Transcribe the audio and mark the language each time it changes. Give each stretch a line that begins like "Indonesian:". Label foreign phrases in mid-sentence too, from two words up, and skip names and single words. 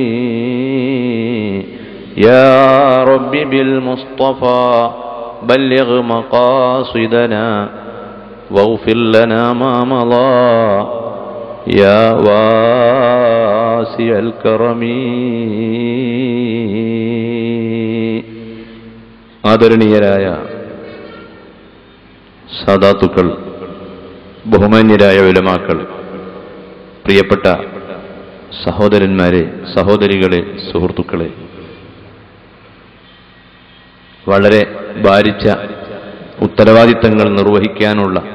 Arabic: يا ربي بالمصطفى بلغ مقاصدنا واغفر لنا ما مضى يا واسع الكرم.
Malayalam: ആദരണീയരായ സാദാത്തുക്കൾ, ബഹുമാന്യരായ ഉലമാക്കൾ, പ്രിയപ്പെട്ട സഹോദരന്മാരെ, സഹോദരികളെ, സുഹൃത്തുക്കളെ, വളരെ ഭാരിച്ച ഉത്തരവാദിത്തങ്ങൾ നിർവഹിക്കാനുള്ള